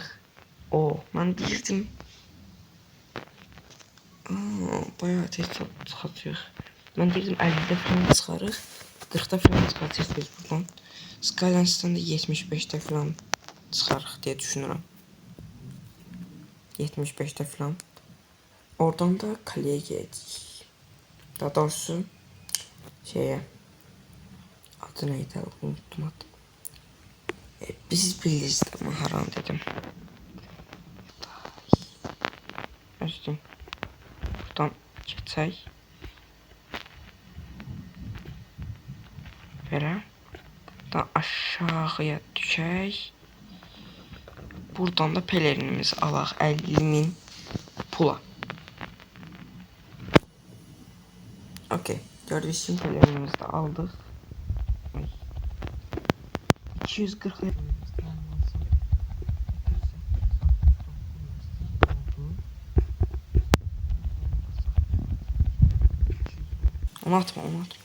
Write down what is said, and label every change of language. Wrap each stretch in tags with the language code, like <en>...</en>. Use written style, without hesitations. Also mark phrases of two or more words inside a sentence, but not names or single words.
<az>Mən deyirdim. Bayağı tez çıxacaq. Mən deyirdim 50'də falan çıxarıq. 40'da falan çıxacaq biz buradan. Skylands'dan da 75'də falan çıxarıq deyə düşünürəm. 75'də falan. Oradan da kaleye gedəcəyik. Daha doğrusu şeye adı neydi, unuttum adı. Biz bilirsiniz ama haram dedim. Özüm buradan keçək. Belə buradan aşağıya düşək. Buradan da pelerinimizi alaq 50.000 pula. Okey.</az> <tr>Gördüğünüz için pelerimizde aldık.</tr> <az>Ay. 240 lira. Onu atma, onu atma.</az>